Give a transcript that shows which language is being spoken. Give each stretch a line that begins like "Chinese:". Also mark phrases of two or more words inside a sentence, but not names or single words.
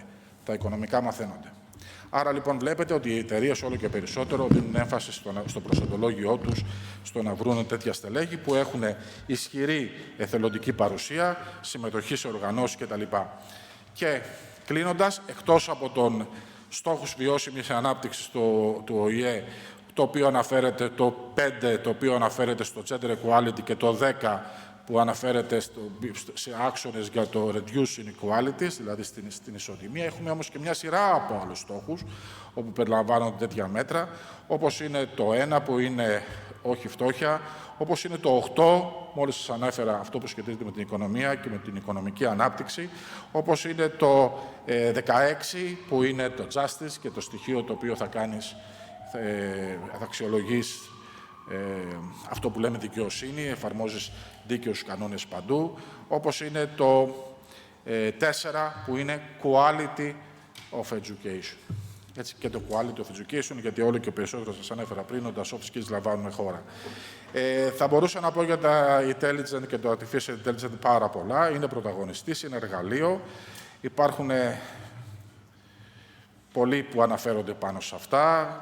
Greek: Τα οικονομικά μαθαίνονται. Άρα, λοιπόν, βλέπετε ότι οι εταιρείες όλο και περισσότερο δίνουν έμφαση στο προσοντολόγιό τους, στο να βρουν τέτοια στελέχη που έχουν ισχυρή εθελοντική παρουσία, συμμετοχή σε οργανώσεις κτλ. Και κλείνοντας, εκτός από τον στόχους βιώσιμης ανάπτυξης του ΟΗΕ, το οποίο αναφέρεται το 5, το οποίο αναφέρεται στο
English: gender equality,
Greek: και το 10, που αναφέρεται σε άξονες για το
English: reduce inequalities,
Greek: δηλαδή στην ισοτιμία. Έχουμε όμως και μια σειρά από άλλους στόχους, όπου περιλαμβάνονται τέτοια μέτρα, όπως είναι το 1, που είναι όχι φτώχεια, όπως είναι το 8, μόλις σας ανέφερα αυτό που σχετίζεται με την οικονομία και με την οικονομική ανάπτυξη, όπως είναι το 16, που είναι το justice και το στοιχείο το οποίο θα κάνεις, θα αξιολογείς αυτό που λέμε δικαιοσύνη, εφαρμόζεις δίκαιους κανόνες παντού, όπως είναι το 4, που είναι
English: quality of education.
Greek: Έτσι, και το
English: quality of education,
Greek: γιατί όλο και περισσότερο σας ανέφερα πριν, ότι τα
English: soft skills
Greek: λαμβάνουν χώρα. Θα μπορούσα να πω για τα intelligent και το
English: artificial intelligence
Greek: πάρα πολλά. Είναι πρωταγωνιστής, είναι εργαλείο. Υπάρχουν πολλοί που αναφέρονται πάνω σε αυτά.